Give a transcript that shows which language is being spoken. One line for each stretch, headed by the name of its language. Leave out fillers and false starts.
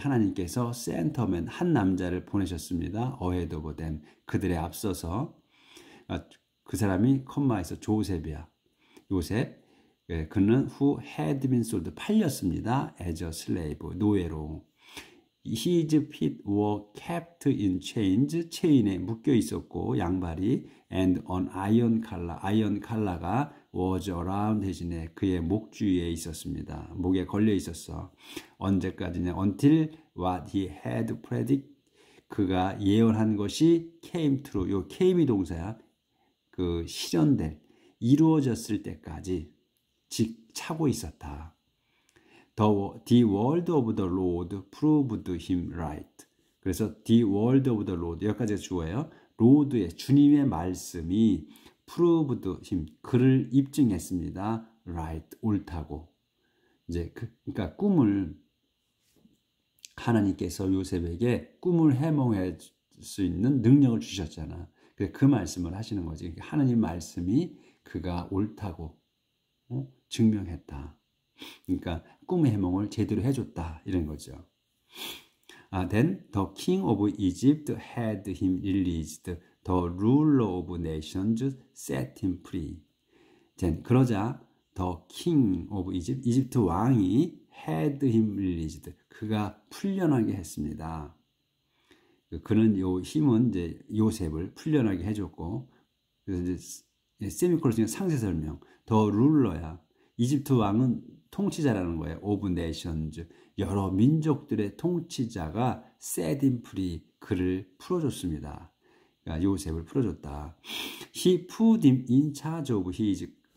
Korean: 하나님께서
English: sent a man,
Korean: 한 남자를 보내셨습니다.
English: ahead of them,
Korean: 그들에 앞서서. 그 사람이 컴마에서 조셉이야. 요셉. 그는
English: who had been sold,
Korean: 팔렸습니다.
English: as a slave,
Korean: 노예로.
English: His feet were kept in chains,
Korean: 체인에 묶여 있었고 양발이,
English: and an iron collar가 was around his neck,
Korean: 그의 목 주위에 있었습니다. 목에 걸려 있었어. 언제까지냐?
English: Until what he had predicted,
Korean: 그가 예언한 것이
English: came true.
Korean: 요 came이 동사야. 그 실현될, 이루어졌을 때까지 차고 있었다.
English: The word of the Lord proved him right.
Korean: 그래서
English: the word of the Lord,
Korean: 여기까지가 주어예요. 로드의 주님의 말씀이
English: proved him,
Korean: 그를 입증했습니다.
English: right,
Korean: 옳다고. 이제 그러니까 꿈을 하나님께서 요셉에게 꿈을 해몽할 수 있는 능력을 주셨잖아. 그 말씀을 하시는 거지. 하나님 말씀이 그가 옳다고 증명했다. 그러니까 꿈의 해몽을 제대로 해줬다 이런 거죠.
English: Then the king of Egypt had him released. The ruler of nations set him free.
Korean: 그러자
English: the king of Egypt,
Korean: 이집트 왕이
English: had him released.
Korean: 그가 풀려나게 했습니다. 그는 요 힘은 이제 요셉을 풀려나게 해줬고, 그래서 이제 세미콜론 중에 상세 설명. 더 룰러야. 이집트 왕은 통치자라는 거예요.
English: of nations.
Korean: 여러 민족들의 통치자가
English: set him free.
Korean: 그를 풀어줬습니다. 그러니까 요셉을 풀어줬다.
English: He put him in charge of his.